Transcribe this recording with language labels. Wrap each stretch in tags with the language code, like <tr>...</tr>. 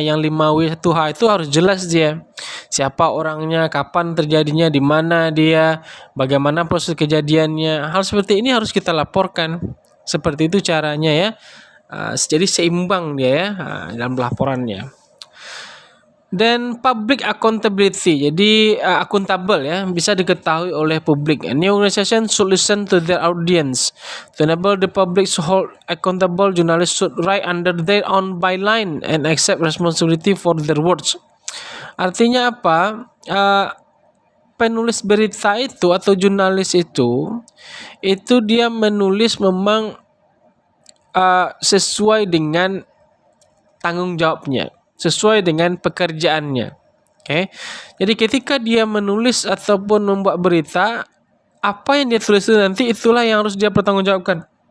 <id>Yang 5W1H itu harus jelas dia. Siapa orangnya, kapan terjadinya, di mana dia, bagaimana proses kejadiannya. Hal seperti ini harus kita laporkan. Seperti itu caranya ya. Jadi seimbang dia ya dalam laporannya. Dan public accountability, jadi akuntabel ya, bisa diketahui oleh publik.</id> <en>Any organization should listen to their audience. To enable the public to hold accountable, journalists should write under their own byline and accept responsibility for their words.</en> <id>Artinya apa? Penulis berita itu atau jurnalis itu dia menulis memang sesuai dengan tanggung jawabnya, sesuai dengan pekerjaannya. Oke. Jadi ketika dia menulis ataupun membuat berita, apa yang dia tulis itu nanti itulah yang harus dia pertanggungjawabkan.</id>